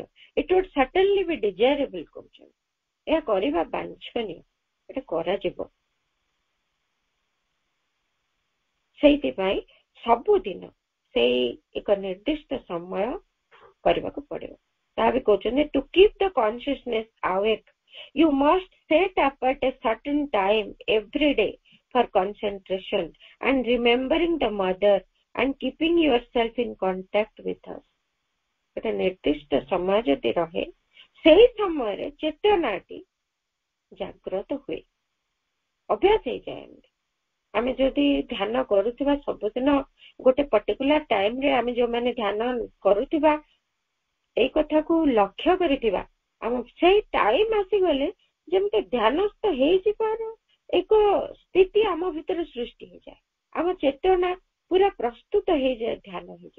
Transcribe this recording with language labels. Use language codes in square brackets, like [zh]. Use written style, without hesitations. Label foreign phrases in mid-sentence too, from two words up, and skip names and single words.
[en] it would certainly be desirable [or] କହୁଛନ୍ତି, ଏହା କରିବା ବାଞ୍ଛନୀୟ, ଏଟା କରାଯିବ। ସେଇଥିପାଇଁ ସବୁଦିନ ସେଇ ଏକ ନିର୍ଦ୍ଦିଷ୍ଟ ସମୟ କରିବାକୁ ପଡିବ। ତା ବି କହୁଛନ୍ତି [en] to keep the consciousness awake you must set apart a certain time every day for concentration and remembering the mother and keeping yourself in contact with her. [or] ଗୋଟେ ନିର୍ଦ୍ଦିଷ୍ଟ ସମୟ ଯଦି ରହେ, ସେଇ ସମୟରେ ଚେତନାଟି ଜାଗ୍ରତ ହୁଏ, ଅଭ୍ୟାସ ହେଇଯାଏ। ଆମେ ଯଦି ଧ୍ୟାନ କରୁଥିବା ସବୁଦିନ ଗୋଟେ [en] particular time, [or] ଆମେ ଯୋଉମାନେ ଧ୍ୟାନ କରୁଥିବା ଏଇ କଥାକୁ ଲକ୍ଷ୍ୟ କରିଥିବା, ଆମ ସେଇ ଟାଇମ ଆସିଗଲେ ଯେମିତି ଧ୍ୟାନସ୍ଥ ହେଇଯିବାର ଏକ ସ୍ଥିତି ଆମ ଭିତରେ ସୃଷ୍ଟି ହେଇଯାଏ, ଆମ ଚେତନା ପୁରା ପ୍ରସ୍ତୁତ ହେଇଯାଏ, ଧ୍ୟାନ ହେଇଯିବ।